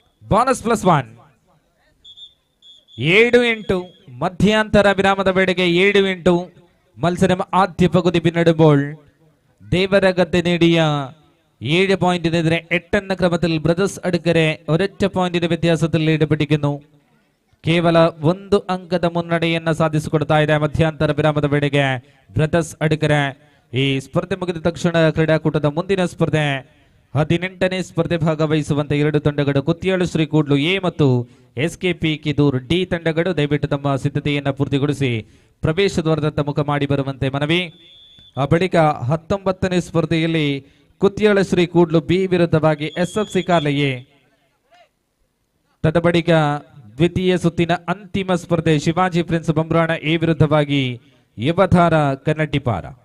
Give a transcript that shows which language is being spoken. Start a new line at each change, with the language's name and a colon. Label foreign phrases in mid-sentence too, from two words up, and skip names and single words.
Kannada: ಬೋನಸ್ +1 7-8 ಮಧ್ಯಂತರ ವಿರಾಮದ ವೇಳೆಗೆ 7-8
Malayalam: മത്സരം ആദ്യ പകുതി പിന്നിടുമ്പോൾ ദേവരഗദ്ദെ നേടിയ 7 പോയിന്റിനെതിരെ 8 എന്ന ക്രമത്തിൽ ബ്രദേഴ്സ് അടുക്കരെ ഒരൊറ്റ പോയിന്റിന്റെ വ്യത്യാസത്തിൽ ലീഡ് പിടിക്കുന്നു.
Kannada: ಕೇವಲ 1 ಅಂಕದ ಮುನ್ನಡೆಯನ್ನ ಸಾಧಿಸಿಕೊಡ್ತಾ ಇದೆ ಮಧ್ಯಂತರ ವಿರಾಮದ ವೇಳೆಗೆ ಬ್ರದರ್ಸ್ ಅಡಿಕರೆ. ಈ ಸ್ಪರ್ಧೆ ಮುಗಿದ ತಕ್ಷಣ ಕ್ರೀಡಾಕೂಟದ ಮುಂದಿನ ಸ್ಪರ್ಧೆ 18ನೇ ಸ್ಪರ್ಧೆ ಭಾಗವಹಿಸುವಂತೆ 2 ತಂಡಗಳು ಕುತ್ತಿಯಾಳು ಶ್ರೀ ಕೂಡ್ಲು ಎ ಮತ್ತು ಎಸ್ಕೆಪಿ ಕಿದೂರ್ ಡಿ ತಂಡಗಳು ದಯವಿಟ್ಟು ತಮ್ಮ ಸಿದ್ಧತೆಯನ್ನು ಪೂರ್ತಿಗೊಳಿಸಿ ಪ್ರವೇಶ ದ್ವಾರದತ್ತ ಮುಖ ಮಾಡಿ ಬರುವಂತೆ ಮನವಿ. ಆ ಬಳಿಕ 19ನೇ ಸ್ಪರ್ಧೆಯಲ್ಲಿ ಕುತ್ತಿಯಾಳು ಶ್ರೀ ಕೂಡ್ಲು ಬಿ ವಿರುದ್ಧವಾಗಿ ಎಸ್ಎಫ್ಸಿ ಕಾರ್ಲೆ ಎ. ತದಬಳಿಕ ದ್ವಿತೀಯ ಸುತ್ತಿನ ಅಂತಿಮ ಸ್ಪರ್ಧೆ ಶಿವಾಜಿ ಪ್ರಿನ್ಸ್ ಬಂಬ್ರಾಣ ಎ ವಿರುದ್ಧವಾಗಿ ಯುವಧಾರ ಕನ್ನಟ್ಟಿಪಾರ.